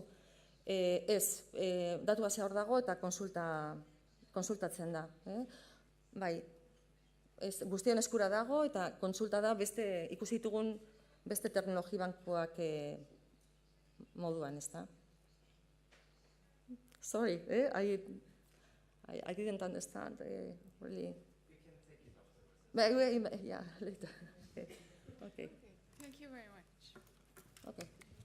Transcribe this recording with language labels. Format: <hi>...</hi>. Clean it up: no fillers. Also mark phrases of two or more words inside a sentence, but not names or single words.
<eu>Ez, datu basea hor dago eta konsultatzen da. Bai, guztion eskura dago eta konsulta da ikusi ditugun beste terminologi bankuak moduan, ez da?</eu> <en>Sorry, I didn't understand, really. Yeah, later. Okay. Thank you very much. Okay.</en>